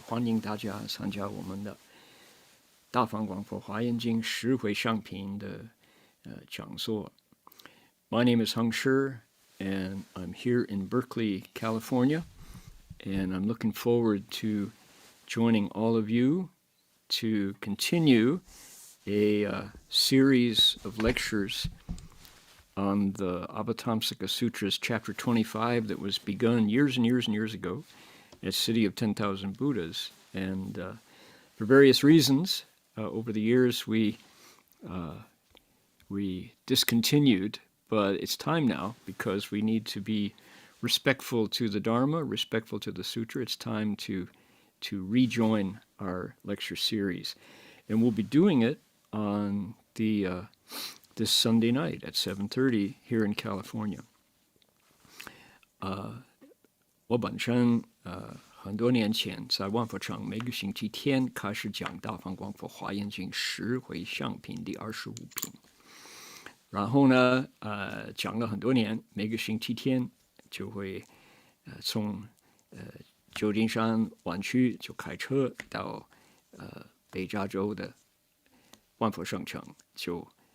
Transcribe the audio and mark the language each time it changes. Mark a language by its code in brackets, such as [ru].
[zh] 欢迎大家参加我们的大方广佛华严经十回向品的讲座. [en] My name is Heng Sure, and I'm here in Berkeley, California, and I'm looking forward to joining all of you to continue a series of lectures on the Avatamsaka Sutras, chapter 25, that was begun years and years and years ago at City of 10,000 Buddhas. And for various reasons, over the years we discontinued, but it's time now because we need to be respectful to the Dharma, respectful to the Sutra. It's time to rejoin our lecture series. And we'll be doing it on this Sunday night at 7:30 here in California. [zh] 我本身很多年前在万佛场每个星期天开始讲大方广佛华严经十回向品第25品，然后呢讲了很多年，每个星期天就会从旧金山湾区就开车到北加州的万佛圣城，就